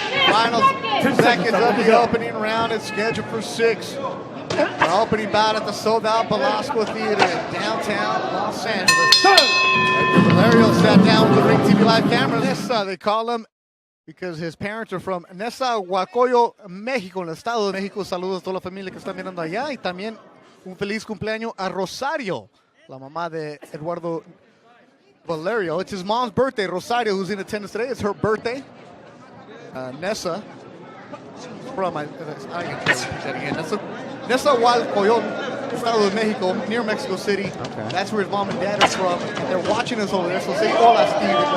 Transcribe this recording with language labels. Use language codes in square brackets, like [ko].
[en] Final seconds of the opening round is scheduled for 6. Our opening bout at the sold-out Velasco Theater in downtown Los Angeles. Edgar Valerio sat down with the Ring TV Live camera. Nessa, they call him because his parents are from Nezahualcóyotl, México, [es] en el estado de México. Saludos a toda la familia que está mirando allá. Y también un feliz cumpleaños a Rosario, la mamá de Eduardo Valerio. [en] It's his mom's birthday. Rosario, who's in attendance today, it's her birthday. Nessa, from, I can repeat that again. Nezahualcóyotl, Estado de Mexico, near Mexico City. Okay. That's where his mom and dad are from, and they're watching us over there. So say hola, Steve.